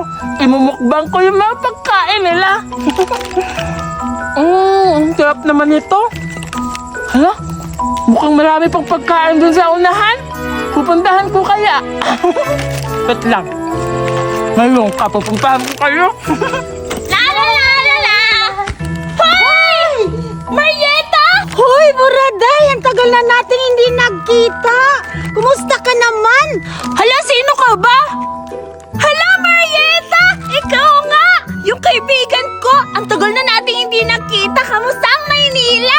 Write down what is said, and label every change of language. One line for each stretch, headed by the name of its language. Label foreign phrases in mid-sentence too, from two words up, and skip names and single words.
Filipino: Imumukbang ko yung mga pagkain nila. Ang sarap naman ito. Hala, mukhang marami pang pagkain dun sa unahan. Pupuntahan ko kaya. Bet lang. Ngayon, pupuntahan ko kayo. La la la la la! Hoy! May Buraday! Ang tagal na nating hindi nagkita! Kumusta ka naman? Hala, sino ka ba? Hala, Marieta! Ikaw nga! Yung kaibigan ko! Ang tagal na nating hindi nagkita. Kamusta ang Maynila?